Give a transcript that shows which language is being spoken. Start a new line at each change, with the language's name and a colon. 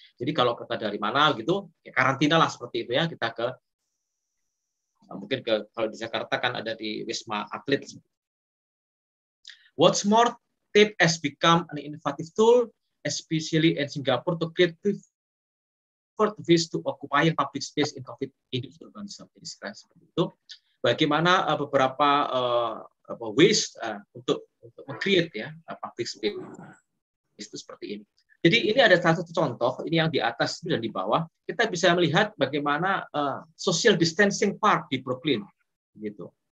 Indonesian: Jadi kalau kita dari mana gitu, ya karantina lah seperti itu ya, kita ke mungkin kalau di Jakarta kan ada di Wisma Atlet.
English: What's more, TAPE has become an innovative tool, especially in Singapore, to create ways to occupy public space in COVID-induced urbanism.
Indonesian: Seperti itu. Bagaimana beberapa ways untuk meng-create ya public space itu seperti ini. Jadi ini ada satu contoh, ini yang di atas dan di bawah, kita bisa melihat bagaimana social distancing park di Brooklyn, gitu.